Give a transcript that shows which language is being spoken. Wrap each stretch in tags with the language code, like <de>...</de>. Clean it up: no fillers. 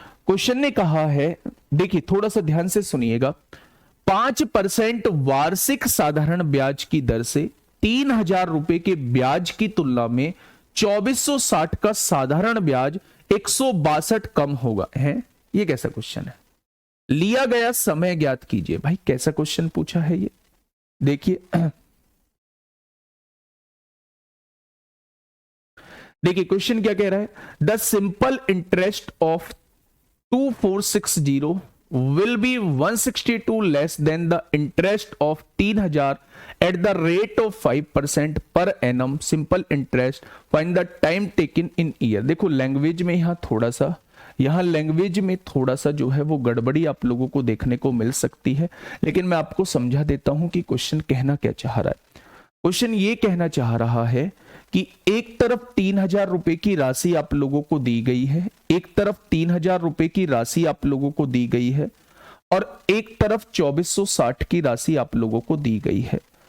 <hi>Question ने कहा है, देखिए थोड़ा सा ध्यान से सुनिएगा, 5% वार्षिक साधारण ब्याज की दर से 3000 रुपए के ब्याज की तुलना में 2460 का साधारण ब्याज 162 कम होगा है। ये कैसा क्वेश्चन है? लिया गया समय ज्ञात कीजिए। भाई कैसा क्वेश्चन पूछा है ये, देखिए क्वेश्चन क्या कह रहा है।</hi> <en>The simple interest of 2460 will be 162 less than the interest of 3000 at the rate of 5% per annum simple interest. Find the time taken in year.</en> <hi>देखो लैंग्वेज में यहाँ लैंग्वेज में थोड़ा सा जो है वो गड़बड़ी आप लोगों को देखने को मिल सकती है, लेकिन मैं आपको समझा देता हूं कि क्वेश्चन कहना क्या चाह रहा है। क्वेश्चन ये कहना चाह रहा है कि एक तरफ 3000 रुपए की राशि आप लोगों को दी गई है, एक तरफ 3000 रुपए की राशि आप लोगों को दी गई है और एक तरफ 2460 की राशि आप लोगों को दी गई है।</hi>